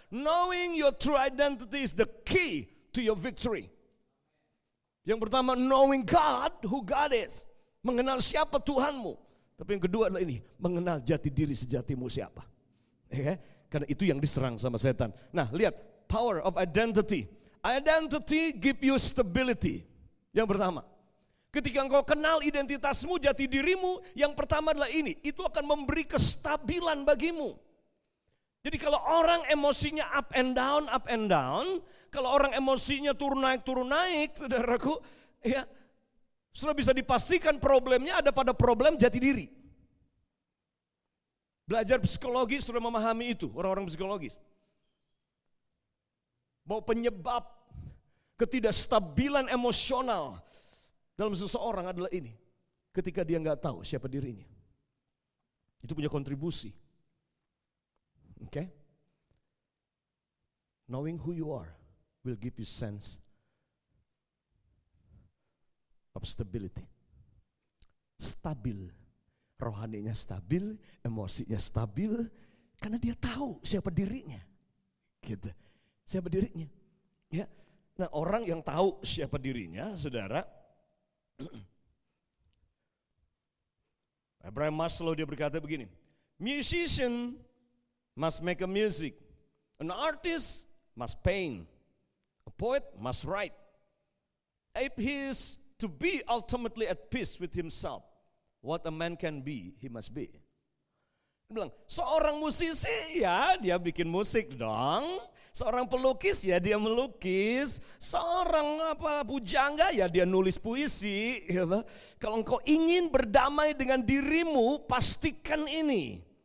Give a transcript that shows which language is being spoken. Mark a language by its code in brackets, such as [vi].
[en] Knowing your true identity is the key to your victory. [id] Yang pertama, [en] knowing God, who God is. [id] Mengenal siapa Tuhanmu. Tapi yang kedua adalah ini, mengenal jati diri sejatimu siapa. Ya, karena itu yang diserang sama setan. Nah, lihat, [en] power of identity. Identity give you stability. [id] Yang pertama, ketika engkau kenal identitasmu, jati dirimu, yang pertama adalah ini, itu akan memberi kestabilan bagimu. Jadi kalau orang emosinya [en] up and down, [id] kalau orang emosinya turun naik, saudaraku, ya, sudah bisa dipastikan problemnya ada pada problem jati diri. Belajar psikologi sudah memahami itu, orang-orang psikologis. Bahwa penyebab ketidakstabilan emosional dalam seseorang adalah ini. Ketika dia nggak tahu siapa dirinya. Itu punya kontribusi. Oke? [en] Knowing who you are will give you sense of stability. [id] Stabil. Rohaninya stabil, emosinya stabil, karena dia tahu siapa dirinya. Gitu. Siapa dirinya. Ya. Nah, orang yang tahu siapa dirinya, saudara, Abraham Maslow dia berkata begini, [en] musician must make a music, an artist must paint, a poet must write. If he is to be ultimately at peace with himself, what a man can be, he must be. [id] Dia bilang, seorang musisi ya dia bikin musik dong. Seorang pelukis ya dia melukis. Seorang pujangga ya dia nulis puisi. Ya, kalau engkau ingin berdamai dengan dirimu, pastikan ini.